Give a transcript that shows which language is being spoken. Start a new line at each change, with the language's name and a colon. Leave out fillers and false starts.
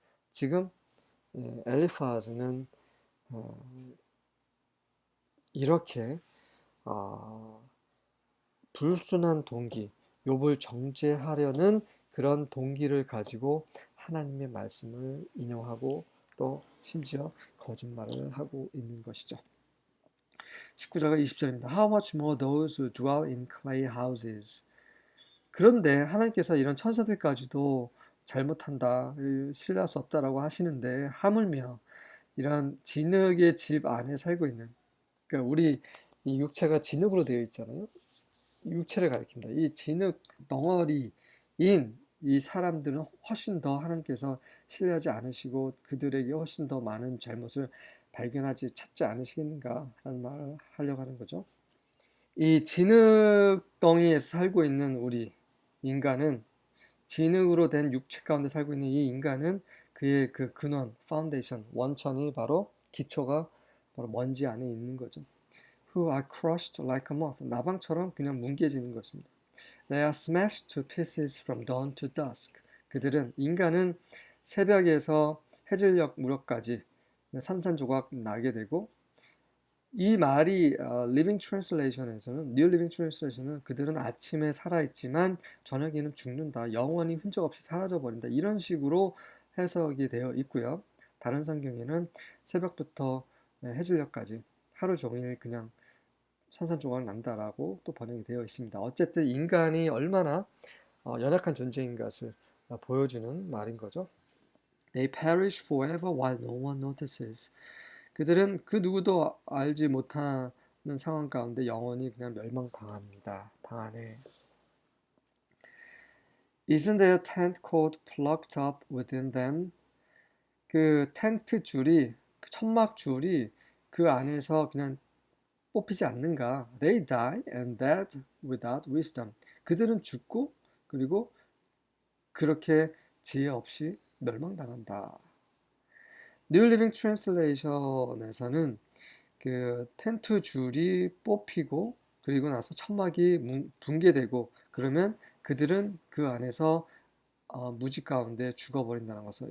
Korean: 지금 엘리파즈는 이렇게 불순한 동기, 욥을 정죄하려는 그런 동기를 가지고 하나님의 말씀을 인용하고 또 심지어 거짓말을 하고 있는 것이죠. 19절과 20절입니다.
English: How much more those who dwell in clay houses.
Korean: 그런데 하나님께서 이런 천사들까지도 잘못한다, 신뢰할 수 없다라고 하시는데 하물며 이런 진흙의 집 안에 살고 있는 그러니까 우리 이 육체가 진흙으로 되어 있잖아요. 육체를 가리킵니다. 이 진흙 덩어리인 이 사람들은 훨씬 더 하나님께서 신뢰하지 않으시고 그들에게 훨씬 더 많은 잘못을 발견하지 찾지 않으시겠는가라는 말을 하려고 하는 거죠. 이 진흙덩이에서 살고 있는 우리 인간은 진흙으로 된 육체 가운데 살고 있는 이 인간은 그의 그 근원, 파운데이션, 원천이 바로 기초가 바로 먼지 안에 있는 거죠.
English: Who are crushed like a moth.
Korean: 나방처럼 그냥 뭉개지는 것입니다.
English: They are smashed to pieces from dawn to dusk.
Korean: 그들은 인간은 새벽에서 해질녘 무렵까지 산산조각 나게 되고 이 말이 Living Translation에서는 New Living Translation은 그들은 아침에 살아있지만 저녁에는 죽는다. 영원히 흔적 없이 사라져버린다. 이런 식으로 해석이 되어 있고요. 다른 성경에는 새벽부터 해질녘까지 하루 종일 그냥 산산조각 난다라고 또 번역이 되어 있습니다. 어쨌든 인간이 얼마나 연약한 존재인 것을 보여주는 말인 거죠.
English: They perish forever while no one notices.
Korean: 그들은 그 누구도 알지 못하는 상황 가운데 영원히 그냥 멸망당합니다. 당하네.
English: Isn't their tent cord plucked up within them?
Korean: 그 텐트 줄이, 그 천막 줄이 그 안에서 그냥 뽑히지 않는가?
English: They die and that without wisdom.
Korean: 그들은 죽고 그리고 그렇게 지혜 없이 멸망당한다. New Living Translation에서는 그 텐트 줄이 뽑히고 그리고 나서 천막이 붕괴되고 그러면 그들은 그 안에서 무지 가운데 죽어버린다는 것을.